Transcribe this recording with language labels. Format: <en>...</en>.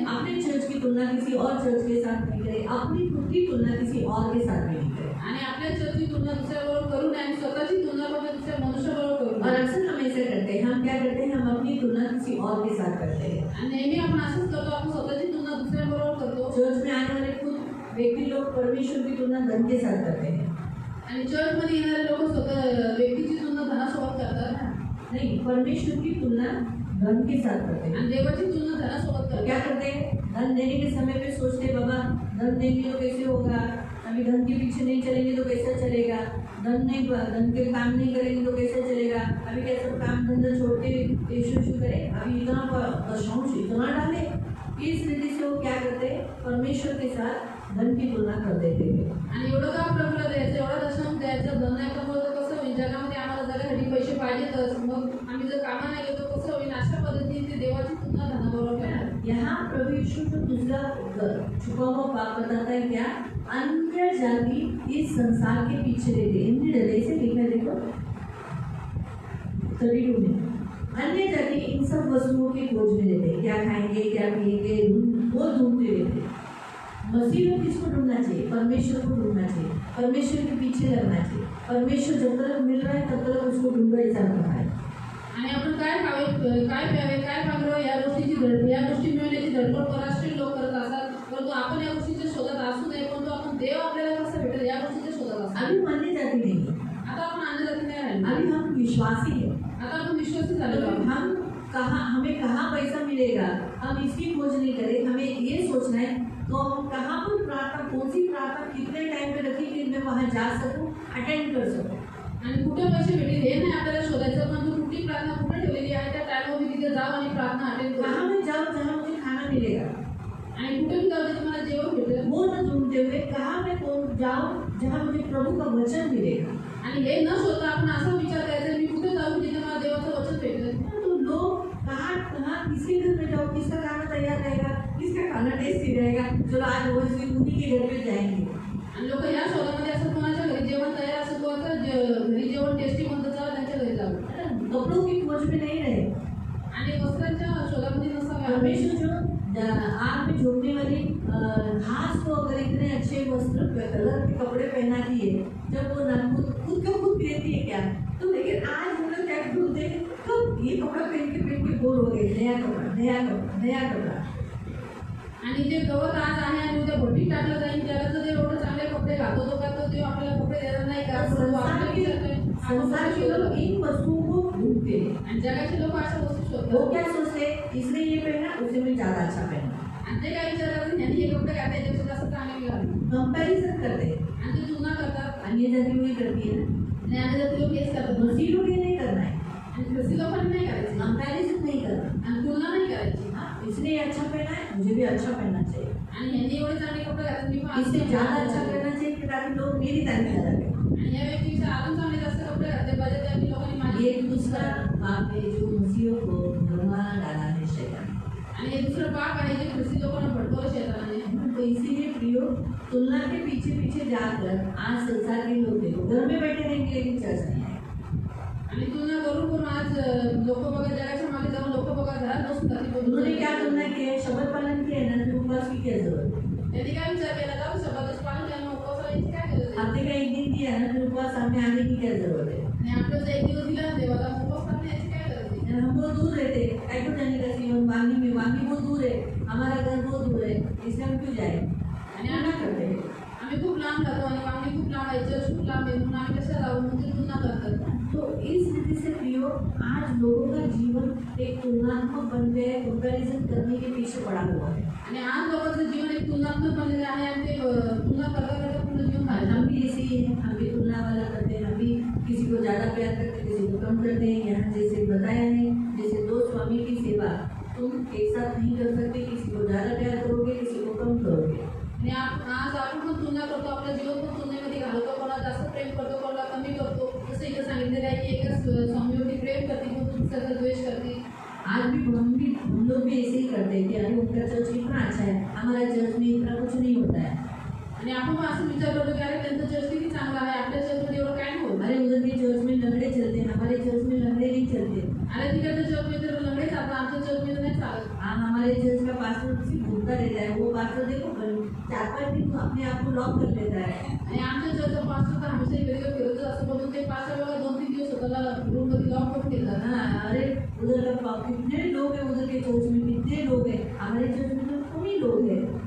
<hi>अपने चर्च की तुलना किसी और चर्च के साथ नहीं करें, अपनी खुद की तुलना किसी और के साथ भी नहीं करें।</hi> <mr>आणि आपल्या चर्चची तुलना दुसऱ्याबरोबर करू नये आणि स्वतःची तुलना पण दुसऱ्या मनुष्याबरोबर करू</mr> <hi>और</hi> <mr>नये.</mr> <hi>अक्सर हम ऐसा करते हैं, हम क्या करते हैं, हम अपनी तुलना किसी और के साथ करते हैं।</hi> <mr>आणि नेहमी आपण असंच करतो, आपण स्वतःची तुलना दुसऱ्याबरोबर करतो.</mr> <hi>चर्च में आने वाले खुद व्यक्ति लोग परमेश्वर की तुलना धन के साथ करते हैं।</hi> <mr>आणि चर्चमध्ये येणारे लोक स्वतः व्यक्तीची तुलना धनासोबत करतात</mr> <hi>नहीं, परमेश्वर की तुलना धन के साथ करते हैं।</hi> <mr>आणि देवाची तुलना धनासोबत तो करतात.</mr> <hi>क्या करते हैं, धन देने के समय पे सोचते हैं, बाबा धन देंगे तो कैसे होगा, अभी धन के पीछे नहीं चलेंगे तो कैसा चलेगा, धन के काम नहीं करेंगे तो कैसे चलेगा, अभी क्या सब काम धंधा छोड़ के यीशु करें, अभी इतना दशांश इतना डाले। इस रीति से वो क्या करते हैं, परमेश्वर के साथ धन की तुलना कर देते हैं।</hi> <mr>आणि एवढं काम प्रभूला द्यायचं, एवढा दशम द्यायचं, धन नाही कमवलं तर कसं होईल, जगामध्ये आम्हाला जगासाठी पैसे पाहिजेतच, मग आम्ही जर कामा नाही गेलो तर कसं होईल. अशा पद्धतीने ते देवाची तुलना धनाबरोबर करतात.</mr> <hi>यहाँ प्रभु यीशु को दूसरा छुपा हुआ पाप बताता है क्या, अन्य जाति इस संसार के पीछे रहते, हिंदी डरे से लिखा है, देखो 32 में, अन्य जाति इन सब वस्तुओं की खोज में रहते, क्या खाएंगे क्या पिएंगे, वो ढूंढते रहते। मसीह में किसको ढूंढना चाहिए, परमेश्वर को ढूंढना चाहिए, परमेश्वर के पीछे लगना चाहिए। परमेश्वर जब तक मिल रहा है तब तक उसको ढूंढायचा है।</hi> <mr>आणि आपण काय खावे, काय प्यावे, काय पांघरावे या गोष्टी मिळवण्याची धडपड परराष्ट्रीय लोक करत असतात, परंतु आपण या गोष्टीच्या शोधात असू नये. परंतु आपण देव आपल्याला कसं भेटेल या गोष्टीच्या शोधात असतो.</mr> <hi>अभी मानने जाती नहीं,</hi> <mr>आता आपण अन्य जाती नाही राहिलो,</mr> <hi>अभी हम विश्वासी है।</hi> <mr>आता आपण विश्वासी झालेलो आहोत.</mr> <hi>हमें कहाँ पैसा मिलेगा, हम इसकी खोज नहीं करें। हमें ये सोचना है तो हम कहाँ पर प्रार्थना, कौन सी प्रार्थना कितने टाइम पे रखी कि मैं वहाँ जा सकूँ, अटेंड कर सकूँ।</hi> <mr>आणि कुठे पैसे भेटेल हे नाही आपल्याला शोधायचं, पण तू कुठली प्रार्थना कुठे ठेवलेली आहे त्या टाइमवर मी तिथे जाऊ आणि प्रार्थना अटेंड करू।</mr> <hi>कहाँ मैं जाऊँ जहाँ मुझे खाना मिलेगा,</hi> <mr>आणि कुठे मी जाऊ जिथे मला जेवण भेटेल,</mr> <hi>वो न ढूंढते हुए कहाँ मैं जाऊँ जहाँ मुझे प्रभु का वचन मिलेगा।</hi> <mr>आणि हे न शोधता आपण असा विचार करायचा मी कुठे जाऊ जिथे मला देवाचं वचन भेटेल।</mr> <hi>तो लोग कहाँ कहाँ किसके घर में जाओ, किसका खाना तैयार रहेगा, किसका खाना टेस्टी रहेगा, चलो आज वो उन्हीं के घर पे जाएंगे।</hi> <mr>आणि लोक या शोधामध्ये असं कोणाच्या घरी जेवण तयार असं कोणाचं घरी जेवण टेस्टी म्हणतं जावं त्यांच्या घरी जावं।</mr> <hi>कपड़ों की खोज में नहीं रहे।</hi> <mr>आणि वस्त्रांच्या शोधामध्ये नसावे।</mr> <hi>परमेश्वर जो आग में झोंकने वाली घास को अगर इतने अच्छे वस्त्र कलर के कपड़े पहना दिए, जब वो खुद को खुद कहती है क्या, तो लेकिन आज हम लोग क्या ढूंढते हैं, कब ये कपड़ा पहन के बोर हो गए, नया कपड़ा नया कपड़ा नया कपड़ा।</hi> <mr>आणि जे गवत आज आहे आणि उद्या भट्टीत टाकलं जाईल त्याला जर एवढे चांगले कपडे घालतो तो का तो देव आपल्याला कपडे देणार नाही का?</mr> <hi>संसार के लोग इन वस्तुओं को ढूंढते हैं।</hi> <mr>आणि जगाचे लोक अशा वस्तू शोधतात।</mr> <hi>वो क्या सोचते हैं, इसने ये पहना उसे मैं ज्यादा अच्छा पहना।</hi> <mr>आणि ते काय विचार करतात यांनी हे कपडे घातले त्यापेक्षा जास्त चांगले घालू।</mr> <hi>कंपैरिजन करते हैं।</hi> <mr>आणि ते तुलना करतात।</mr> <hi>अन्य जाति वही करती है ना,</hi> <mr>आणि अन्य जाती लोक हेच करतात।</mr> <hi>मसीह लोग ये नहीं करना है,</hi> <mr>आणि ख्रिस्ती लोकांनी नाही करायचं,</mr> <hi>कंपैरिजन नहीं करना।</hi> <mr>आणि तुलना नाही करायची।</mr> <hi>इसने ये अच्छा पहना है, मुझे भी अच्छा पहनना चाहिए।</hi> <mr>आणि यांनी एवढे चांगले कपडे घातले मी पण</mr> <hi>इससे ज्यादा अच्छा करना चाहिए कि ताकि लोग मेरी तारीफ करें।</hi> <mr>आणि या व्यक्तीच्या अजून चांगले जास्त कपडे घातले पाहिजे त्यामुळे लोकांनी माझी</mr> <hi>ये दूसरा पाप है जो मसीहों को भरमा डाला है शैतान।</hi> <mr>आणि हे दुसरं पाप आहे जे ख्रिस्ती लोकांना भटकवलं शैतानाने।</mr> <hi>तो इसीलिए प्रियो, तुलना के पीछे पीछे जाकर आज संसार के लोग देखो घर में बैठे रहेंगे लेकिन चर्च नहीं आएंगे।</hi> <mr>आणि तुलना करून आज लोक बघा जगाच्या मागे जाऊन लोक बघा घरात बसून जातील।</mr> <hi>उन्होंने क्या तुलना की है, शपथ पालन किया है ना, तो उपवास की क्या जरूरत है।</hi> <mr>त्यांनी काय विचार केला जाऊ शब्दाचं पालन केलं उपवासाला याची काय गरज आहे?</mr> <hi>हफ्ते का एक दिन दिया ना, तो उपवास सामने आने की क्या जरूरत है।</hi> <mr>आणि आपल्याला जर एक दिवस दिला ना देवाला उपवास करण्याची काय गरज आहे?</mr> <hi>हम बहुत दूर रहते, कैटो जाने का सीवन वांगी में, वांगी बहुत दूर है, हमारा घर बहुत दूर है, इसलिए हम क्यों जाए।</hi> <mr>आणि</mr> <hi>मना करते हैं।</hi> <mr>आम्ही खूप लांब राहतो आणि वांगी खूप लांब आहे, चर्च खूप लांब आहे म्हणून आम्ही कशा जाऊ म्हणजे तुलना करतात।</mr> <hi>तो इस रीति से प्रियो, आज लोगों का जीवन एक तुलनात्मक बन गया है, कंपैरिजन करने के पीछे पड़ा हुआ है।</hi> <mr>आणि आज लोकांचं जीवन एक तुलनात्मक बनलेलं आहे आणि ते तुलना करता करता पूर्ण जीवन</mr> <hi>और</hi> <mr>घालतात।</mr> <hi>हम भी ऐसे ही हैं, हम भी तुलना वाला करते हैं, हम भी किसी को ज़्यादा प्यार करते हैं, किसी को कम करते हैं। यहाँ जैसे बताया है, जैसे दो स्वामी की सेवा तुम एक साथ नहीं कर सकते, किसी को ज़्यादा प्यार करोगे, किसी को कम करोगे।</hi> <mr>आणि आज आपण पण तुलना करतो, आपलं जीवन पण तुलनेमध्ये घालतो, कोणाला जास्त प्रेम करतो, कोणाला कमी करतो। जसं इथं सांगितलेलं आहे की एका स्वामीवरती प्रेम करते पण दुसऱ्याचा द्वेष करते।</mr> <hi>आज भी हम लोग भी ऐसे ही करते हैं कि अरे उनका चर्च कितना अच्छा है, हमारा चर्च में इतना कुछ नहीं होता है।</hi> <mr>आणि आपण पण असं विचार करतो की अरे त्यांचं चर्च किती चांगला आहे, आपल्या चर्चमध्ये एवढं काय नाही होत।</mr> <hi>अरे उधर के चर्च में लंगड़े चलते हैं, हमारे चर्च में लंगड़े नहीं चलते।</hi> <mr>अरे तिकडच्या चर्चमध्ये तर लंगडे चालतात, आमच्या चर्चमध्ये नाही चालत।</mr> <hi>हाँ, हमारे चर्च का पास्टर सिर्फ घूमता रहता है, वो पास्टर देखो 4-5 दिन अपने आप को लॉक कर लेता है।</hi> <mr>आणि आमच्या चर्चचा पास्टर तर हमेशा इकडे फिरतच असतो, पण ते पास्टर बघा 2-3 दिवस स्वतःला रूममध्ये लॉक करून ठेवतात।</mr> <hi>हाँ, अरे उधर का कितने लोग हैं, उधर के चर्च में कितने लोग हैं, हमारे चर्च में तो कम ही लोग हैं।</hi>